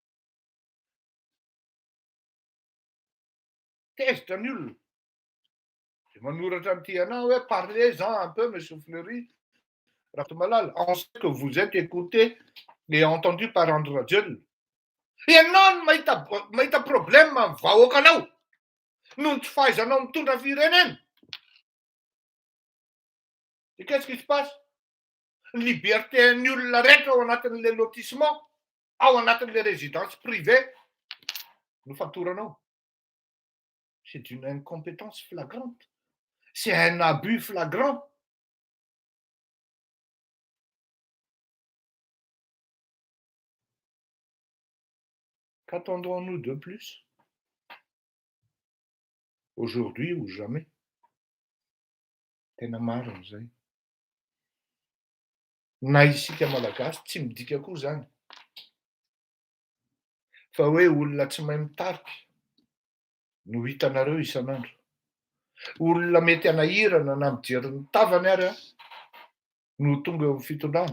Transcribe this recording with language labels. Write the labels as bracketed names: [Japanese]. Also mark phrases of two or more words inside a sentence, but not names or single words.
[French] Test nul. Parlez-en un peu, M. Fleury. On sait que vous êtes écouté et entendu par Andry Rajoelina. Et non, [Malagasy] mahita problème amin'ny vahoakanao noho ny tsy fahaizanao mitondra firenena. [French] Et qu'est-ce qui se passe? [Malagasy] Liberté ny olona rehetra ao anatin'le lotissement, ao anatin'le [French] résidence privée, [Malagasy] no fatoranao. [French] C'est une incompétence flagrante. C'est un abus flagrant. Qu'attendons-nous de plus? Aujourd'hui ou jamais? [Malagasy] Tena marina zay. Na isika malagasy tsy midika koa zany. Fa hoe olona tsy mahay mitarika no hitanareo isan'andro. Olona mety anahirana na mijery ny tavany ary no tonga eo amin'ny fitondrana.